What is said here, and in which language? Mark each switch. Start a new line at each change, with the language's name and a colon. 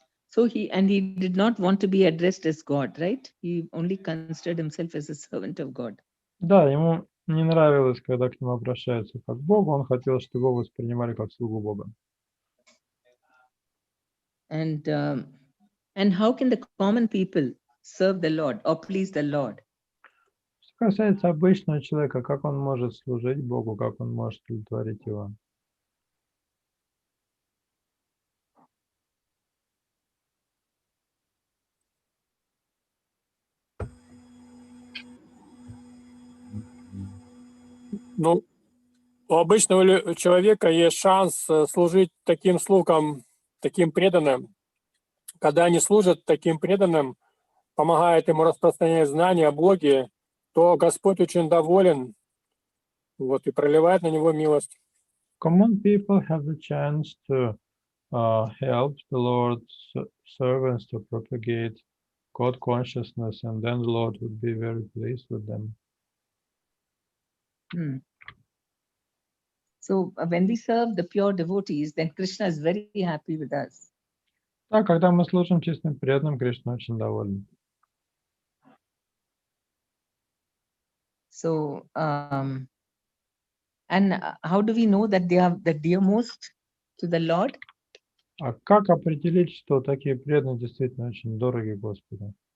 English: So he did not want to be addressed as God, right? He only considered himself as a servant of God.
Russian: Да, ему не нравилось, когда к нему обращаются как к Богу, он хотел, чтобы его воспринимали как слугу Бога.
English: And how can the common people serve the Lord or please the Lord?
Russian: Что касается обычного человека, как он может служить Богу, как он может удовлетворить его? Ну, у обычного человека есть шанс служить таким слугам, таким преданным. Когда они служат таким преданным, помогают ему распространять знания о Боге, то Господь очень доволен, вот, и проливает на него милость.
English: Common people have the chance to help the Lord's servants to propagate God consciousness, and then the Lord would be very pleased with them. So when we serve the pure devotees, then Krishna is very happy with us.
Russian: Да, когда мы служим чистым преданным, Кришна очень доволен.
English: So and how do we know that they are the dearmost to the Lord?
Russian: А как определить, что такие преданные действительно очень дороги Господу?